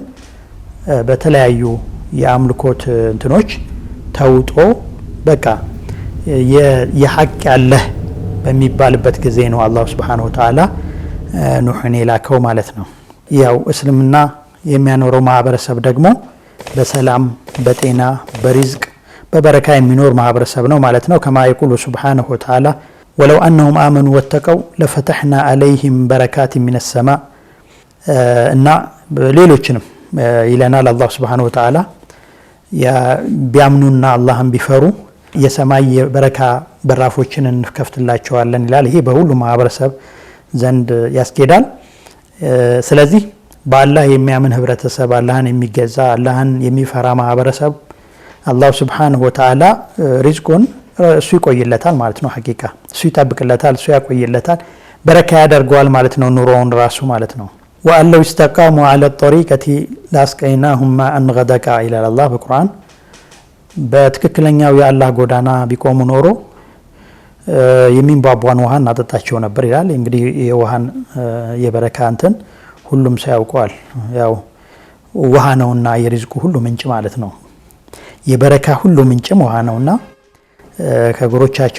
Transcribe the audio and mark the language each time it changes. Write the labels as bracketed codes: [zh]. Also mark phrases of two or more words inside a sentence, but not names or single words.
[am] በተለያዩ የአምልኮት እንትኖች ተውጦ በቃ የሐቅ ያለ በሚባልበት ጊዜ ነው አላህ [ar] سبحانه وتعالى [am] ኑህን የላከው ማለት ነው ያው እስልምና የሚያኖረው ማህበረሰብ ደግሞ በሰላም በጤና በሪዝቅ በበረካ የሚኖር ማህበረሰብ ነው ማለት ነው ከማ [ar] ይقول سبحانه وتعالى ولو انهم امنوا واتقوا لفتحنا عليهم بركات من السماء [am] እና ሌሎችንም ይለናል አላህ [ar] سبحانه وتعالى [am] ያ ቢያምኑና አላህን ቢፈሩ የሰማይ በረካ በራፎችን እንከፍትላቸዋለን ይላል ይሄ በሁሉ ማህበረሰብ ዘንድ ያስኬዳል ስለዚህ በአላህ የሚያምን ህብረተሰብ አላህን የሚገዛ አላህን የሚፈራ ማህበረሰብ አላህ [ar] سبحانه وتعالى [am] ሪዝቁን እሱ ይቆይለታል ማለት ነው ሐቂቃ እሱ ይጠብቅለታል እሱ ያቆይለታል በረካ ያደርገዋል ማለት ነው ኑሮውን ራሱ ማለት ነው ወአለው [ar] استقاموا على الطريقه لاسقيناهم ماء غدقا الى الله [am] በቁርአን በትክክለኛው የአላህ ጎዳና ቢቆሙ ኖሮ የሚንባቧን ውሃ እናጠጣቸው ነበር ይላል እንግዲህ የውሃን የበረካ እንትን ሁሉም ሰው ያውቀዋል ያው ውሃ ነውና የሪዝቁ ሁሉ ምንጭ ማለት ነው የበረካ ሁሉ ምንጭም ውሃ ነውና ከጎሮቻቸው